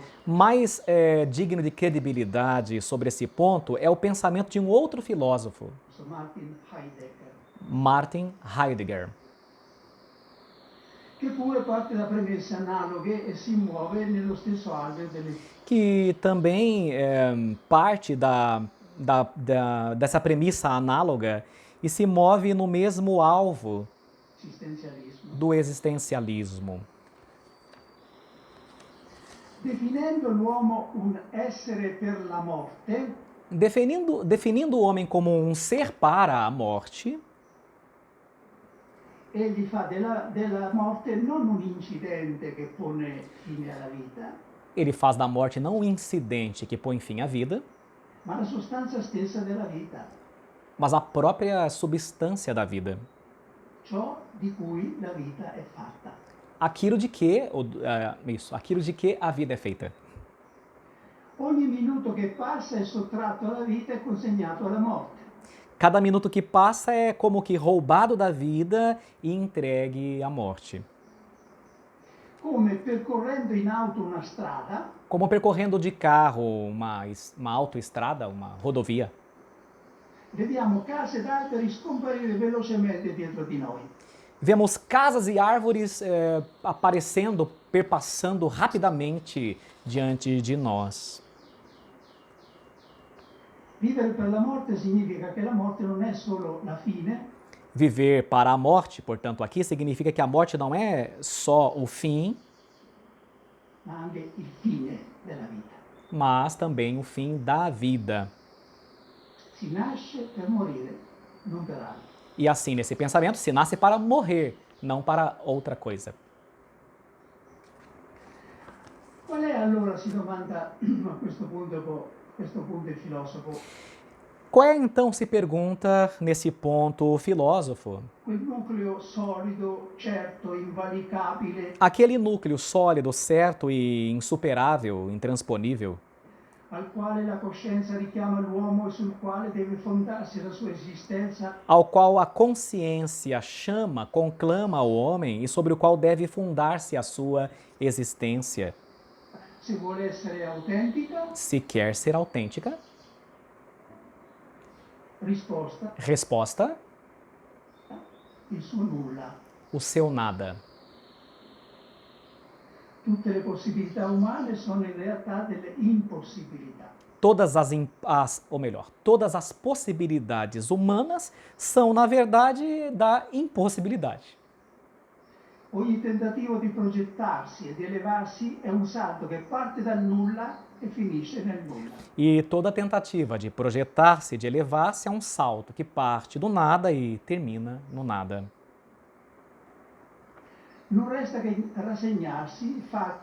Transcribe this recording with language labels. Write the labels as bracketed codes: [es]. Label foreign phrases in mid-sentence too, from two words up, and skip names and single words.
[pt] Mais digno de credibilidade sobre esse ponto é o pensamento de um outro filósofo, Martin Heidegger, Martin Heidegger, [it] che pure parte da premesse analoghe e si muove nello stesso alveo delle [pt] que também parte dessa premissa análoga e se move no mesmo alvo [it] esistenzialismo. [pt] do existencialismo. [it] Definendo l'uomo un essere per la morte, [pt] Definindo o homem como um ser para a morte, [it] egli fa della morte non un incidente che pone fine alla vita, [pt] ele faz da morte não um incidente que põe fim à vida, [it] ma la sostanza stessa della vita, [pt] mas a própria substância da vida. [it] ciò di cui la vita è fatta. [pt] Aquilo de que a vida é feita. [it] Ogni minuto che passa è sottratto alla vita e consegnato alla morte. [pt] Cada minuto que passa é como que roubado da vida e entregue à morte. [it] Come percorrendo in auto una strada, [pt] Como percorrendo de carro uma autoestrada, uma rodovia. [it] vediamo case ed alberi scomparire velocemente dietro di noi. [pt] Vemos casas e árvores aparecendo, perpassando rapidamente diante de nós. [it] Vivere per la morte significa che la morte non è solo la fine, [pt] Viver para a morte, portanto, aqui significa que a morte não é só o fim, [it] ma anche il fine della vita. [pt] mas também o fim da vida. [it] Si nasce per morire, non per altro. [pt] E assim, nesse pensamento, se nasce para morrer, não para outra coisa. [it] Qual è allora, si domanda a questo punto il filosofo, [pt] Qual é então, se pergunta nesse ponto o filósofo? [it] quel nucleo solido, certo, invalicabile, [pt] Aquele núcleo sólido, certo e insuperável, intransponível, [it] al quale la coscienza richiama l'uomo e sul quale deve fondarsi la sua esistenza, [pt] ao qual a consciência chama, conclama o homem e sobre o qual deve fundar-se a sua existência, [it] se vuole essere autentica? [pt] se quer ser autêntica? [it] Risposta, [pt] Resposta: [it] il suo nulla. [pt] o seu nada. [it] Tutte le possibilità umane sono in realtà delle impossibilità. [pt] Todas as possibilidades humanas são, na verdade, da impossibilidade. [it] Ogni tentativo di progettarsi e di elevarsi è un salto che parte dal nulla e finisce nel nulla. [pt] E toda tentativa de projetar-se, de elevar-se, é um salto que parte do nada e termina no nada. [it] Non resta che rassegnarsi, fare